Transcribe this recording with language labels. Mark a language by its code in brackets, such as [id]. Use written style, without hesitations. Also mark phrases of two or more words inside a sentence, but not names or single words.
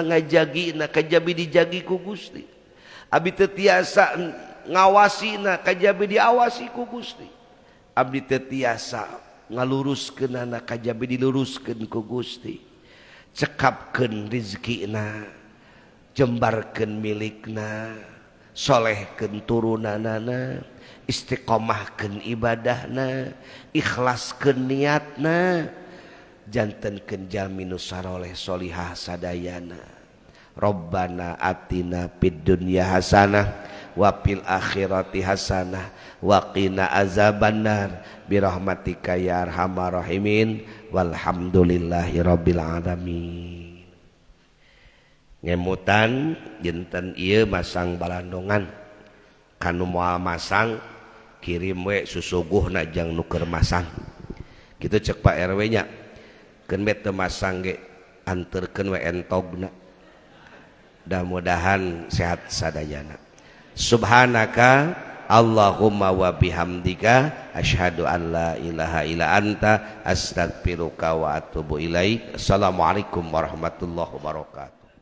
[su] ngajagina kajabi dijagi ku Gusti abdi teu tiasa ngawasina kajabi diawasi ku Gusti abdi teu tiasa ngaluruskeunana kajabi diluruskeun ku Gusti cekapkeun rezekina jembarkeun milikna solehkeun turunanana istiqomahkeun ibadahna ikhlaskeun niatna jantenkeun jalmi nu saroleh solihah sadayana [ar] ربنا آتنا في الدنيا حسنة وفي الآخرة حسنة وقنا عذاب النار برحمتك يا أرحم الراحمين والحمد لله رب العالمين. [su] Ngemutan jinten ieu masang balandongan kanu moal masang kirim we susuguhna jang nu keur masang kitu cek Pak RW nya keun bet teu masang ge anterkeun we entogna. Mudah-mudahan sehat sadayana. [ar] سبحانك اللهم وبحمدك أشهد أن لا إله إلا أنت أستغفرك وأتوب إليك. السلام عليكم ورحمة الله وبركاته.